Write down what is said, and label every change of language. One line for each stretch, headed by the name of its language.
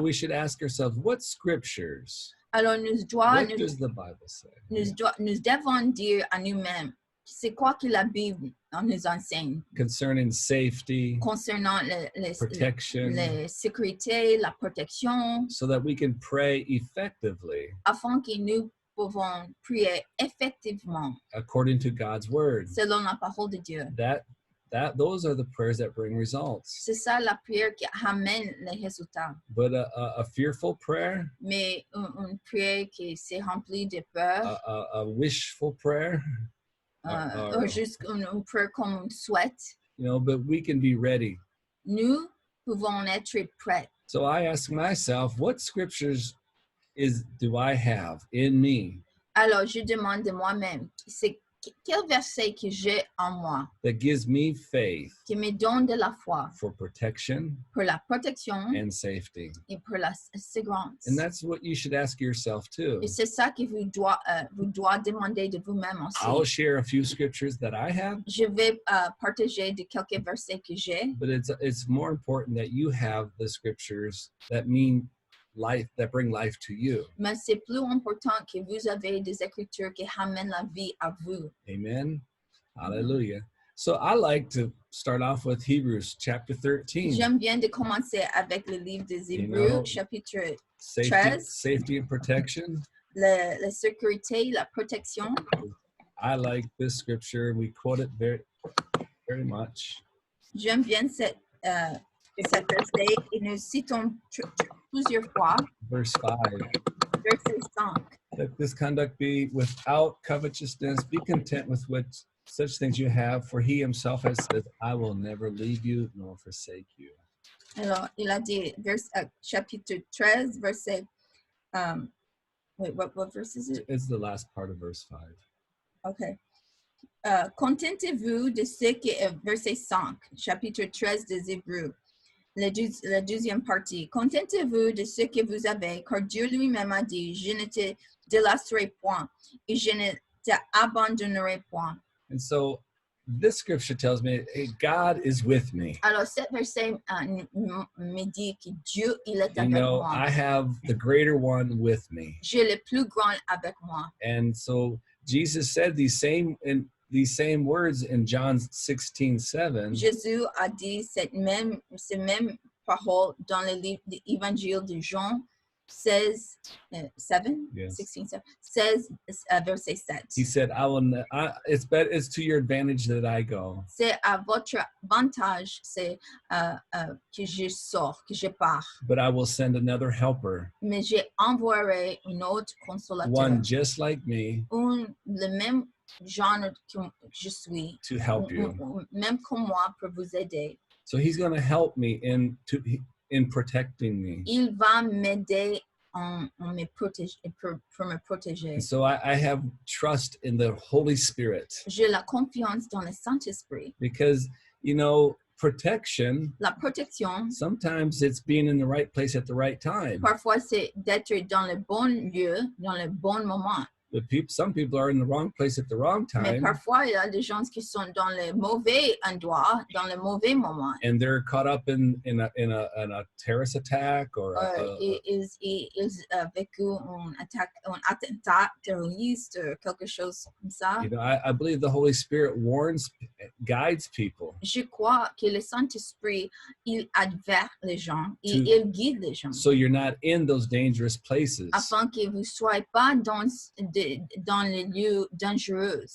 English: we should ask ourselves, what scriptures,
French: Alors,
English: what does the Bible say?
French: nous devons dire à nous-mêmes, c'est quoi que la Bible nous enseigne
English: Concerning safety,
French: concernant
English: protection,
French: la sécurité, la protection,
English: so that we can pray effectively
French: afin que nous pouvons prier effectivement
English: according to God's word.
French: selon la parole de Dieu.
English: Those are the prayers that bring results.
French: C'est ça la prière qui amène les résultats.
English: But a fearful prayer,
French: Mais une prière qui s'est remplie de peur,
English: a wishful prayer,
French: ou juste une prière comme on souhaite,
English: you know, but we can be ready.
French: nous pouvons être prêts.
English: So I ask myself, what scriptures do I have in me?
French: Alors, je demande de moi-même, c'est quel verset que j'ai en moi
English: that gives me faith
French: qui me donne de la foi
English: for protection
French: pour la protection
English: and safety.
French: et pour la sécurité.
English: And that's what you should ask yourself too.
French: Et c'est ça que vous doit demander de vous-même
English: I'll
French: aussi.
English: share a few scriptures that I have,
French: Je vais partager de quelques versets que j'ai,
English: but it's more important that you have the scriptures that mean life, that bring life to you.
French: mais c'est plus important que vous avez des écritures qui ramènent la vie à vous. Amen. Hallelujah.
English: So I like to start off with Hebrews chapter 13.
French: J'aime bien de commencer avec le livre des Hébreux,
English: know,
French: chapitre
English: Safety,
French: 13.
English: safety and protection.
French: La sécurité, la protection.
English: I like this scripture. We quote it very, very much.
French: J'aime bien cet verset et nous citons plusieurs fois.
English: Verse 5.
French: Verset 5.
English: Let this conduct be without covetousness. Be content with what such things you have, for he himself has said, I will never leave you nor forsake you.
French: Alors, il a dit, chapitre 13, verset.
English: Wait, what verse is it? It's the last part of verse 5. Okay.
French: Contentez-vous de ce qui est verset 5, chapitre 13 des Hébreux, la deuxième partie. Contentez-vous de ce que vous avez, car Dieu lui-même a dit, je ne te délasserai point et je ne t'abandonnerai point.
English: And so this scripture tells me, hey, God is with me.
French: Alors, cet verset me dit que Dieu, il est
English: You
French: avec
English: know,
French: moi.
English: I have the greater one with me.
French: J'ai le plus grand avec moi.
English: And so Jesus said these same words in John 16:7.
French: Jésus a dit ces mêmes paroles dans le livre de l'Évangile de Jean 16, 7,
English: Yes.
French: 16, 7, 16 verset 7.
English: He said, it's to your advantage that I go.
French: C'est à votre avantage, c'est que je sors, que je pars.
English: But I will send another helper,
French: Mais je envoierai un autre consolateur.
English: one just like me,
French: Le même genre que je suis.
English: to help you.
French: Même comme moi pour vous aider.
English: So he's going to help me in protecting me.
French: Il va m'aider pour me protéger.
English: And so I have trust in the Holy Spirit,
French: J'ai la confiance dans le Saint-Esprit.
English: because, you know, protection,
French: La protection,
English: sometimes it's being in the right place at the right time.
French: parfois, c'est d'être dans le bon lieu, dans le bon moment.
English: But some people are in the wrong place at the wrong
French: Mais
English: time,
French: parfois, il y a des gens qui sont dans le mauvais endroit, dans le mauvais moment.
English: and they're caught up in a terrorist attack or
French: Ils vécu un attentat terroriste, quelque chose comme ça.
English: you know, I believe the Holy Spirit guides people.
French: Je crois que le Saint-Esprit, il adverte les gens, et
English: To-
French: il guide les gens.
English: So you're not in those dangerous places
French: Afin que vous ne soyez pas dans les lieux dangereux.